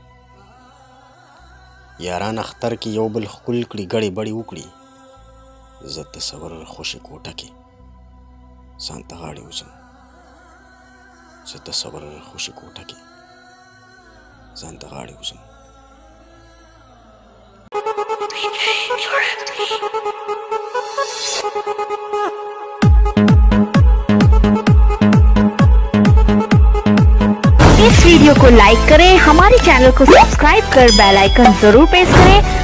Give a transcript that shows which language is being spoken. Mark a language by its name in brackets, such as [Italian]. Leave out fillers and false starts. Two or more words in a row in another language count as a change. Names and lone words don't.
[Pashto] یاران اختر کې یو بل ښکل کړي ګړې بړې وکړي زه تصور خوشې کوټه کې ځان ته غاړې وځم زه تصور خوشې کوټه کې ځان ته غاړې وځم [Hindi] इस वीडियो को लाइक करें, हमारे चैनल को सब्सक्राइब कर [English] bell icon [Hindi] जरूर प्रेस करें।